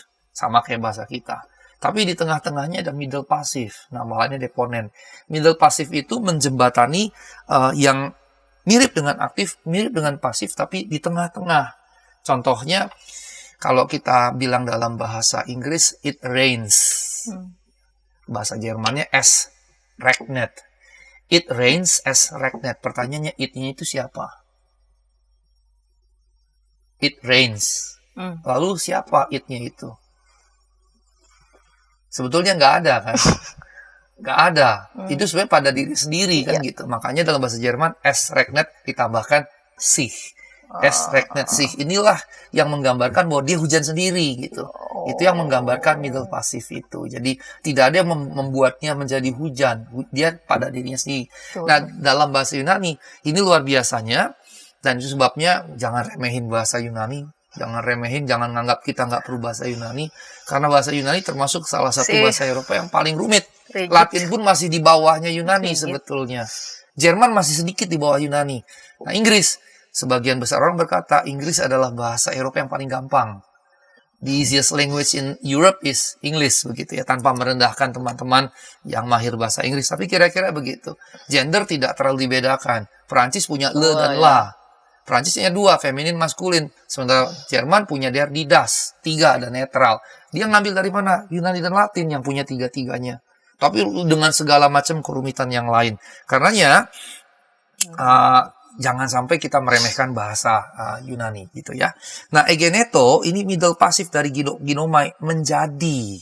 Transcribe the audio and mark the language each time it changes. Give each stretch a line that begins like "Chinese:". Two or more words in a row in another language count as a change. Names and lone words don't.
Indonesian: Sama kayak bahasa kita. Tapi di tengah-tengahnya ada middle pasif, namanya deponen. Middle pasif itu menjembatani yang mirip dengan aktif, mirip dengan pasif, tapi di tengah-tengah. Contohnya, kalau kita bilang dalam bahasa Inggris,
English: it rains.
Indonesian: Bahasa Jermannya
German: es regnet.
English: It rains as regnet.
Indonesian: Pertanyaannya, it-nya itu siapa?
English: It rains.
Indonesian: Lalu siapa it-nya itu? Sebetulnya nggak ada kan? Nggak ada. Itu sebenarnya pada diri sendiri kan gitu. Makanya dalam bahasa Jerman,
German: es regnet
Indonesian: ditambahkan sich.
German: Es regnet sich.
Indonesian: Inilah yang menggambarkan bahwa dia hujan sendiri gitu. Itu yang menggambarkan middle pasif itu. Jadi tidak ada yang membuatnya menjadi hujan. Dia pada dirinya sendiri. Nah, dalam bahasa Yunani, ini luar biasanya. Dan itu sebabnya jangan remehin bahasa Yunani. Jangan remehin, jangan nganggap kita nggak perlu bahasa Yunani. Karena bahasa Yunani termasuk salah satu bahasa Eropa yang paling rumit. Latin pun masih di bawahnya Yunani sebetulnya. Jerman masih sedikit di bawah Yunani. Nah, Inggris, sebagian besar orang berkata Inggris adalah bahasa Eropa yang paling gampang.
English: The easiest language in Europe is English,
Indonesian: begitu ya, tanpa merendahkan teman-teman yang mahir bahasa Inggris. Tapi kira-kira begitu. Gender tidak terlalu dibedakan. Perancis punya le dan la. Perancisnya 2, feminin, maskulin. Sementara Jerman punya
German: der, die, das.
Indonesian: 3 ada netral. Dia ngambil dari mana? Yunani dan Latin yang punya 3-3-nya. Tapi dengan segala macam kerumitan yang lain. Karenanya, jangan sampai kita meremehkan bahasa Yunani gitu ya. Nah, egeneto ini middle pasif dari ginomai, menjadi.